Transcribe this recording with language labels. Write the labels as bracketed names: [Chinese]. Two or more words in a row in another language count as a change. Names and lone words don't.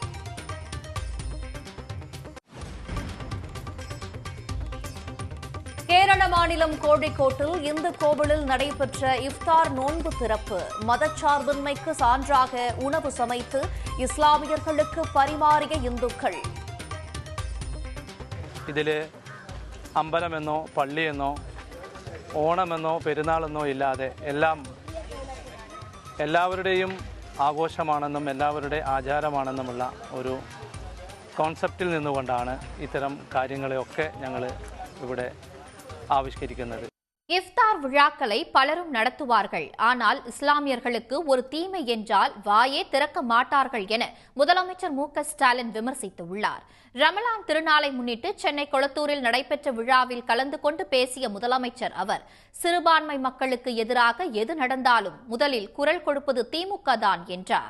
[Tamil] கேரள மாநிலம் கோழிக்கோட்டில் இந்து கோவிலில் நடைபெற்ற இஃப்தார் நோன்பு திறப்பு. மதச்சார்பின்மைக்கு சான்றாக உணவு சமைத்து இஸ்லாமியர்களுக்கு பரிமாறிய இந்துக்கள். [Malayalam] ഇതിൽ അമ്പലമെന്നോ പള്ളിയെന്നോ ഓണമെന്നോ പെരുന്നാളെന്നോ ഇല്ലാതെ എല്ലാവരുടെയും ആഘോഷമാണെന്നും എല്ലാവരുടെ ആചാരമാണെന്നുമുള്ള ഒരു കോൺസെപ്റ്റിൽ നിന്നുകൊണ്ടാണ് ഇത്തരം കാര്യങ്ങളെയൊക്കെ ഞങ്ങൾ ഇവിടെ ആവിഷ്കരിക്കുന്നത്. [Tamil] இஃப்தார் விழாக்களை பலரும் நடத்துவார்கள். ஆனால் இஸ்லாமியர்களுக்கு ஒரு தீமை என்றால் வாயே திறக்க மாட்டார்கள் என முதலமைச்சர் மு.க.ஸ்டாலின் விமர்சித்துள்ளார். ரமலான் திருநாளை முன்னிட்டு சென்னை கொளத்தூரில் நடைபெற்ற விழாவில் கலந்து கொண்டு பேசிய முதலமைச்சர் அவர் சிறுபான்மை மக்களுக்கு எதிராக எது நடந்தாலும் முதலில் குரல் கொடுப்பது திமுக தான் என்றார்.